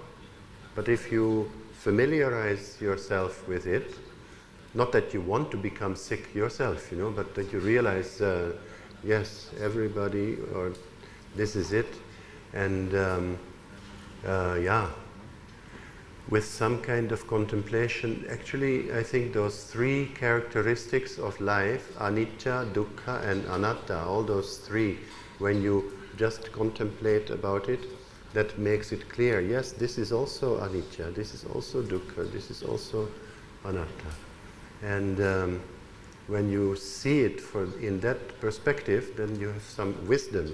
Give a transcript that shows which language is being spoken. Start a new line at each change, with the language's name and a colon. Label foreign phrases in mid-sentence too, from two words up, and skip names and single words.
English: But if you familiarize yourself with it, not that you want to become sick yourself, you know, but that you realize, yes, everybody, or this is it, and yeah, with some kind of contemplation. Actually, I think those three characteristics of life,
Pali: anicca, dukkha, and anatta,
English: all those three, when you just contemplate about it, that makes it clear, yes, this is also anicca, this is also dukkha, this is also anatta. And when you see it in that perspective, then you have some wisdom.